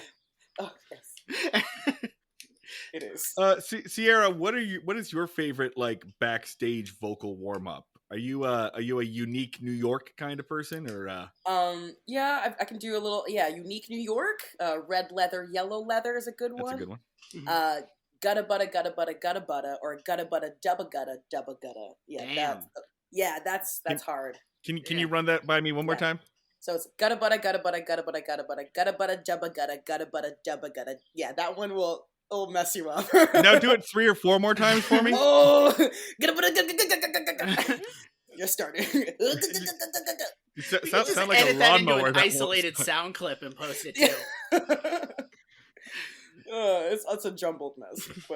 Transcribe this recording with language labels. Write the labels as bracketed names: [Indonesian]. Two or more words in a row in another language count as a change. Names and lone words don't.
[English] yes. It is. Ciera, what is your favorite like backstage vocal warm up? Are you a unique New York kind of person, or yeah, I can do a little unique New York. Red leather, yellow leather is a good one. That's a good one. Gutta butta, or gutta butta dubba gutta. Yeah, that's hard. Can you run that by me one more time? So it's gutta butta gutta butta dubba dubba gutta. Yeah, that one will mess you up. Now do it 3 or 4 more times for me. Oh, you're starting. Sound like edit a that into lawnmower. an isolated sound clip and post it too. It's a jumbled mess, but